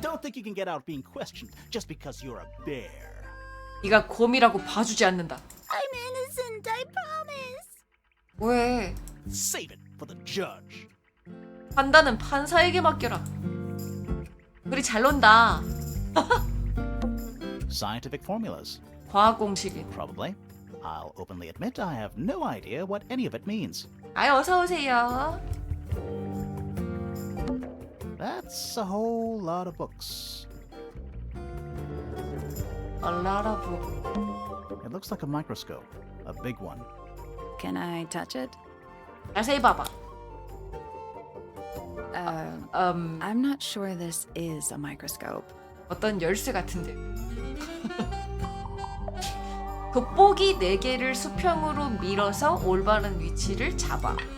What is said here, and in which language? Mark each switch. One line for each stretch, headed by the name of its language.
English: Don't think you can get out being questioned just because you're a bear.
Korean: 네가 곰이라고 봐주지 않는다.
English: I'm innocent, I promise.
Korean: 왜?
English: Save it for the judge.
Korean: 판단은 판사에게 맡겨라. 우리 잘 논다.
English: Scientific formulas.
Korean: 과학 공식이.
English: Probably. I'll openly admit I have no idea what any of it means.
Korean: 아이, 어서 오세요.
English: That's a whole lot of books. A lot of book. It looks like a microscope. A big one. Can I touch it?
Korean: 자세히 봐봐.
English: I'm not sure this is a microscope.
Korean: 어떤 열쇠 같은데. 돋보기 4개를 수평으로 밀어서 올바른 위치를 잡아.